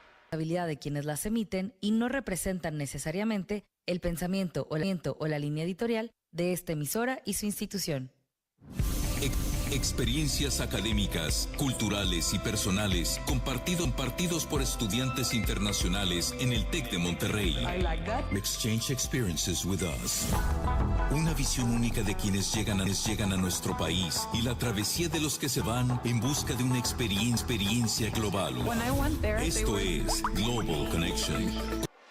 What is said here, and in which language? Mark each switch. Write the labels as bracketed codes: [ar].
[es] Habilidad de quienes las emiten y no representan necesariamente el pensamiento o la línea editorial de esta emisora y su institución. Experiencias académicas, culturales y personales compartidos por estudiantes internacionales en el TEC de Monterrey. [en] Exchange experiences with us. [es] Una visión única de quienes llegan a nuestro país y la travesía de los que se van en busca de una experiencia global. Esto es Global Connection.